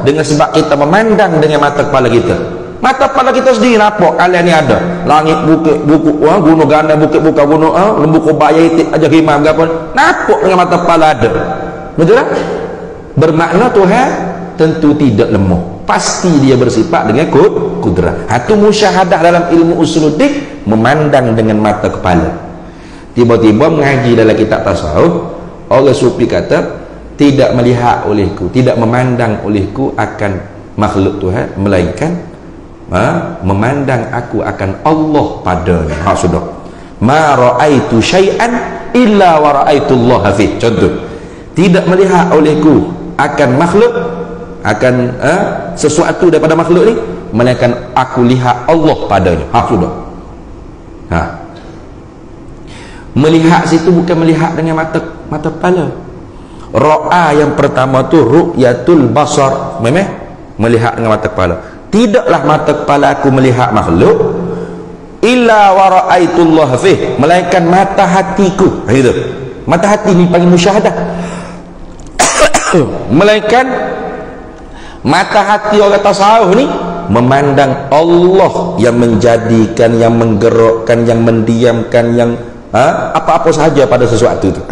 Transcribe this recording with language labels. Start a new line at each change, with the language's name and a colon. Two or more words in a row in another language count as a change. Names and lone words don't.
Malay: Dengan sebab kita memandang dengan mata kepala kita. Mata kepala kita sendiri nampak alam ni ada. Langit, bukit, gunung ganda, bukit buka gunung, lembu kobaya itik aja himam apa. Nampak dengan mata kepala ada. Betul tak? Bermakna Tuhan tentu tidak lemah. Pasti dia bersifat dengan kudrat. Itu musyahadah dalam ilmu Usuluddin, memandang dengan mata kepala. Tiba-tiba mengaji dalam kitab tasawuf, orang sufi kata tidak melihat olehku, tidak memandang olehku akan makhluk Tuhan, melainkan memandang aku akan Allah padanya. Sudah.
Arabic: ما رأيت شيئا إلا ورأيت الله في.
Malay: Contoh, tidak melihat olehku akan makhluk, akan sesuatu daripada makhluk ni, melainkan aku lihat Allah padanya. Sudah. Melihat situ bukan melihat dengan mata kepala. Ra'a yang pertama tu
Arabic: رؤية البصر,
Malay: memang melihat dengan mata kepala. Tidaklah mata kepala aku melihat makhluk,
Arabic: إلا ورأيت الله فيه,
Malay: melainkan mata hatiku. Gitu. Mata hati ni panggil musyahadah. Melainkan mata hati orang tasawuf ni memandang Allah yang menjadikan, yang menggerakkan, yang mendiamkan, yang apa-apa sahaja pada sesuatu itu.